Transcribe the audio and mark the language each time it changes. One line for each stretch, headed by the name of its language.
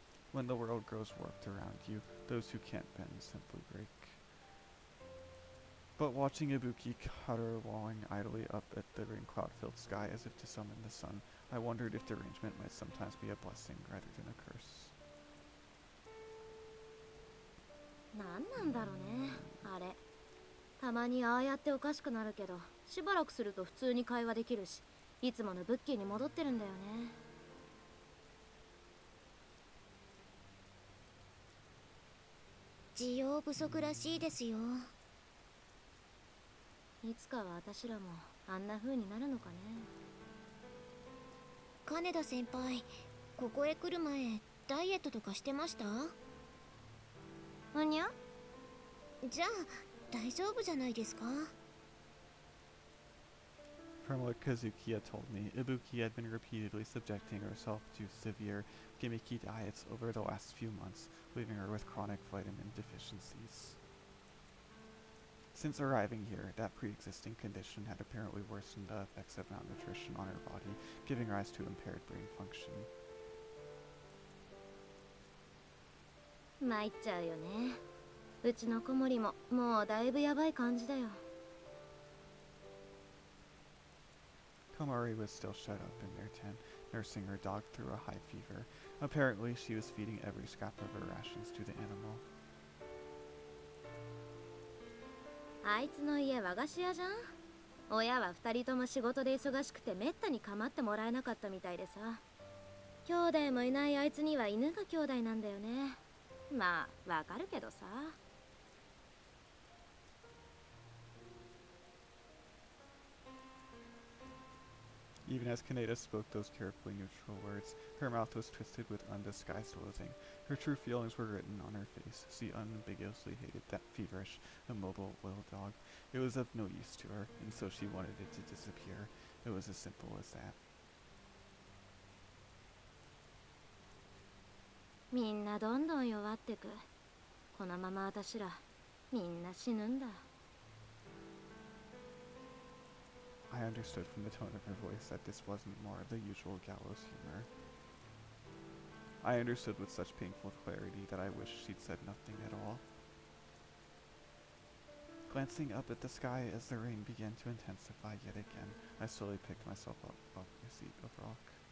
English: When the world grows warped around you, those who can't bend simply break. But watching Ibuki caterwauling idly up at the rain cloud-filled sky as if to summon the sun, I wondered if derangement might sometimes be a blessing rather than a curse.
Japanese: なんなんだろうねあれ。たまにああやっておかしくなるけど、しばらくすると普通に会話できるし、いつものブッキーに戻ってるんだよね。需要不足らしいですよ。いつかは私らもあんな風になるのかね。金田先輩、ここへ来る前ダイエットとかしてました？うにゃ？じゃあ大丈夫じゃないですか？
English: From what Kazuki had told me, Ibuki had been repeatedly subjecting herself to severe, gimmicky diets over the last few months, leaving her with chronic vitamin deficiencies. Since arriving here, that pre-existing condition had apparently worsened the effects of malnutrition on her body, giving rise to impaired brain function.
Japanese: 参っちゃうよね。うちの子守ももうだいぶやばい感じだよ。
English: Komari was still shut up in their tent, nursing her dog through a high fever. Apparently, she was feeding every scrap of her rations to the animal.
Japanese: あいつの家和菓子屋じゃん。親は2人とも仕事で忙しくてめったに構ってもらえなかったみたいでさ。兄弟もいないあいつには犬が兄弟なんだよね。まあわかるけどさ。
English: Even as Kaneda spoke those carefully neutral words, her mouth was twisted with undisguised loathing. Her true feelings were written on her face. She unambiguously hated that feverish, immobile little dog. It was of no use to her, and so she wanted it to disappear. It was as simple as that.
Japanese: みんなどんどん弱ってく。このまま私らみんな死ぬんだ。
English: I understood from the tone of her voice that this wasn't more of the usual gallows humor. I understood with such painful clarity that I wished she'd said nothing at all. Glancing up at the sky as the rain began to intensify yet again, I slowly picked myself up off my seat of rock.